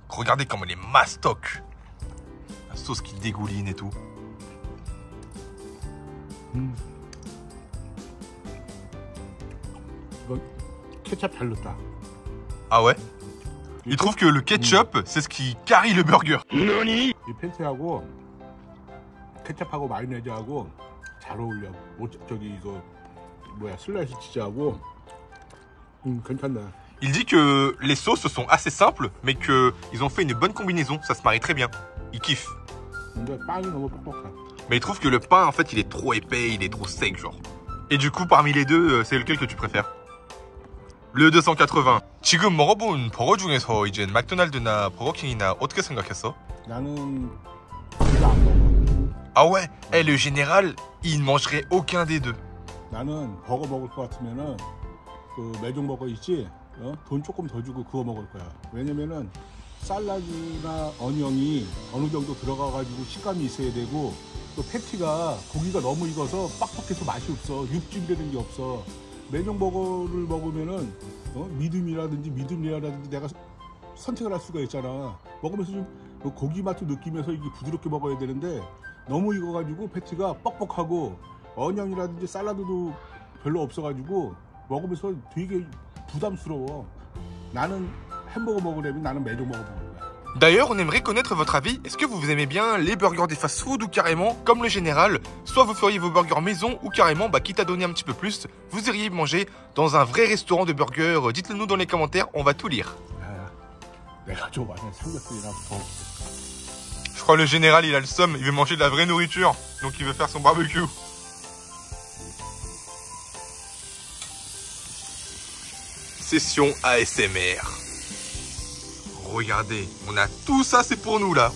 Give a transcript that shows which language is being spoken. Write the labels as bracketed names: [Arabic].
[French] Regardez comme elle est mastoc. La sauce qui dégouline et tout. [Korean] 케찹 잘 넣었다. [French] Ah ouais? Il trouve que le ketchup, c'est ce qui carie le burger. [Korean] 이 패티하고 케찹하고 마요네즈하고 잘 어울려. 저기 이거 뭐야 슬라이스 치즈하고 괜찮네. [French] Il dit que les sauces sont assez simples, mais qu'ils ont fait une bonne combinaison. Ça se marie très bien. Il kiffe. [Korean] 근데 빵이 너무 뻑뻑해. [French] Mais il trouve que le pain, en fait, il est trop épais, il est trop sec, genre. Et du coup, parmi les deux, c'est lequel que tu préfères? Le 280. [Korean] 지금 먹어본 버거 중에서 이제 맥도날드나 버거킹이나 어떻게 생각했어? 나는 둘 다 안 먹어. [French] Ah ouais? Eh, le général, il ne mangerait aucun des deux. [Korean] 나는 버거 먹을 것 같으면은 그 매종 버거 있지? 돈 조금 더 주고 그거 먹을 거야. 왜냐면은 샐러드나 어니언이 어느 정도 들어가가지고 식감이 있어야 되고 또 패티가 고기가 너무 익어서 빡빡해서 맛이 없어. 육즙이라는 게 없어. 매종 버거를 먹으면은 미디움이라든지 미디움레어라든지 내가 선택을 할 수가 있잖아. 먹으면서 좀 고기 맛도 느끼면서 이게 부드럽게 먹어야 되는데 너무 익어가지고 패티가 뻑뻑하고 어니언이라든지 샐러드도 별로 없어가지고 먹으면서 되게 부담스러워. 나는 햄버거 먹으려면 나는 매종 버거 먹을 거야. [French] D'ailleurs, on aimerait connaître votre avis. Est-ce que vous aimez bien les burgers des fast-food ou carrément, comme le général, soit vous feriez vos burgers maison ou carrément, quitte à donner un petit peu plus, vous iriez manger dans un vrai restaurant de burgers? Dites-le nous dans les commentaires, on va tout lire. [Korean] 내가 좋아하는 삼겹살이랑 더. [French] Je crois que le général, il a le somme, il veut manger de la vraie nourriture, donc il veut faire son barbecue. Session ASMR. Regardez, on a tout ça, c'est pour nous là.